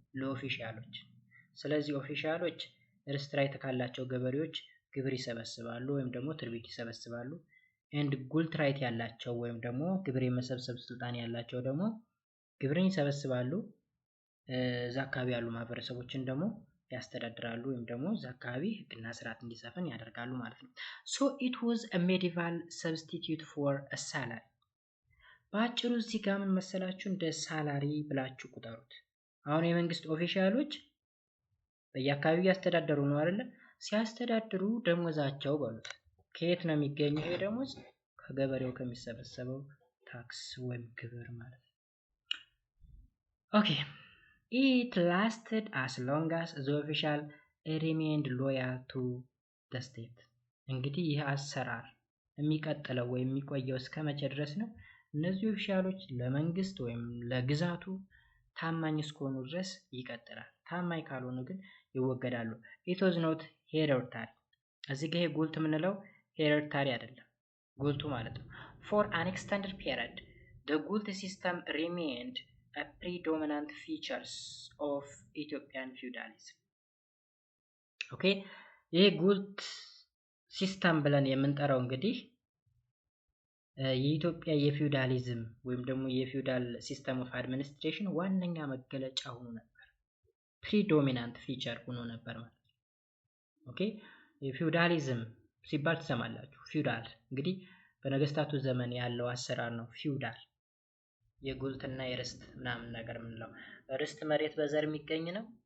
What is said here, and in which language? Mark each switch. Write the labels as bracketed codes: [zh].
[am] ለኦፊሻሎች። ስለዚህ ኦፊሻሎች ርስት ራይት ካላቸው ገበሬዎች ግብር ይሰበስባሉ ወይም ደግሞ ትሪቢዩት ይሰበስባሉ። ኤንድ ጉልት ራይት ያላቸው ወይም ደግሞ ግብር የመሰብሰብ ስልጣን ያላቸው ደግሞ ግብርን ይሰበስባሉ። እዛ አካባቢ ያሉ ማህበረሰቦችን ደግሞ ያስተዳድራሉ ወይም ደግሞ እዛ አካባቢ ህግና ስርዓት እንዲሰፍን ያደርጋሉ ማለት ነው። [en] So it was a medieval substitute for a salary. [am] በአጭሩ እዚህ ጋር ምን መሰላችሁ እንደ ሳላሪ ብላችሁ ቁጠሩት። አሁን የመንግስት ኦፊሻሎች በየአካባቢው ያስተዳደሩ ነው አይደል? ሲያስተዳድሩ ደሞዛቸው በሉት ከየት ነው የሚገኘው? ይሄ ደሞዝ ከገበሬው ከሚሰበሰበው ታክስ ወይም ግብር ማለት ነው። [en] ኦኬ it lasted as long as the official remained loyal to the state. [am] እንግዲህ ይህ አሰራር የሚቀጥለው ወይም የሚቆየው እስከ መቼ ድረስ ነው? እነዚህ ኦፊሻሎች ለመንግስት ወይም ለግዛቱ ታማኝ እስከሆኑ ድረስ ይቀጥላል። ታማኝ ካልሆኑ ግን ይወገዳሉ። [en] it was not hereditary. [am] እዚህ ጋር ጉልት የምንለው ሄሬዲታሪ አይደለም፣ ጉልቱ ማለት ነው። [en] for an extended period the ጉልት system remained a predominant features of Ethiopian feudalism. [am] ኦኬ ይሄ ጉልት ሲስተም ብለን የምንጠራው እንግዲህ የኢትዮጵያ የፊውዳሊዝም ወይም ደግሞ የፊውዳል ሲስተም ኦፍ አድሚኒስትሬሽን ዋነኛ መገለጫ ሆኖ ነበር። ፕሪዶሚናንት ፊቸር ሆኖ ነበር ማለት ነው። ኦኬ የፊውዳሊዝም ሲባል ትሰማላችሁ። ፊውዳል እንግዲህ በነገስታቱ ዘመን ያለው አሰራር ነው። ፊውዳል የጉልትና የርስት ምናምን ነገር ምንለው ርስት መሬት በዘር የሚገኝ ነው።